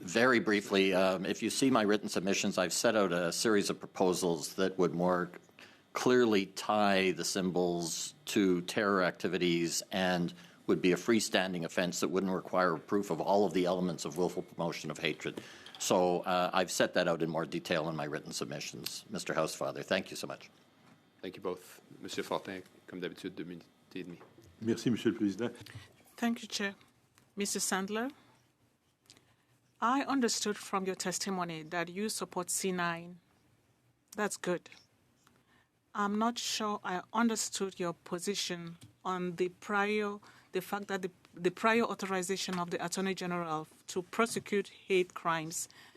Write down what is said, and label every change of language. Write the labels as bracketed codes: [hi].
[en] Very briefly, if you see my written submissions, I've set out a series of proposals that would more clearly tie the symbols to terror activities and would be a freestanding offense that wouldn't require proof of all of the elements of willful promotion of hatred. So I've set that out in more detail in my written submissions, Mr. Housefather. Thank you so much. Thank you both. [fr] Monsieur Fortin, comme d'habitude, 2 minutes et demie. Merci, Monsieur le Président. [en] Thank you, Chair. Mr. Sandler, I understood from your testimony that you support C-9. That's good. I'm not sure I understood your position on the fact that the prior authorization of the Attorney General to prosecute hate crimes.